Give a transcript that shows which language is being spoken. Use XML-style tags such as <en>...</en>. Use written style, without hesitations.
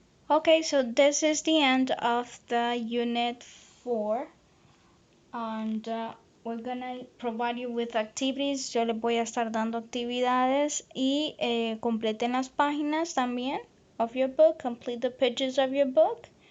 <en>Okay, so this is the end of the unit 4. And we're gonna provide you with activities.</en> <es>Yo les voy a estar dando actividades y completen las páginas también</es> <en>of your book. Complete the pages of your book.</en>